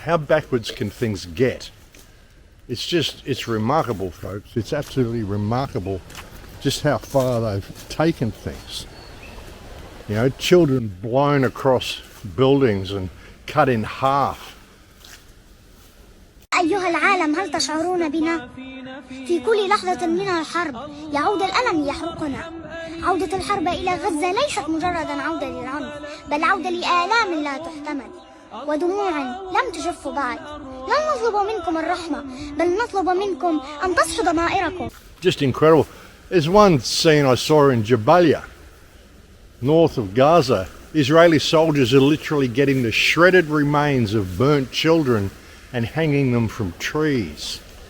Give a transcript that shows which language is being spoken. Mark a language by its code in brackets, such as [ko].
[en] How backwards can things get? It's remarkable, folks. It's absolutely remarkable just how far they've taken things. Children blown across buildings and cut in half. [ar] أيها العالم، هل تشعرون بنا؟ في كل لحظة من الحرب يعود الألم يحرقنا. عودة الحرب إلى غزة ليست مجرد عودة للعنف، بل عودة لآلام لا تحتمل ودموع لم تجف بعد. لا نطلب منكم الرحمة، بل نطلب منكم أن تصحوا ضمائركم. [en] Just incredible. There's one scene I saw in Jabalia, north of Gaza. Israeli soldiers are literally getting the shredded remains of burnt children and hanging them from trees.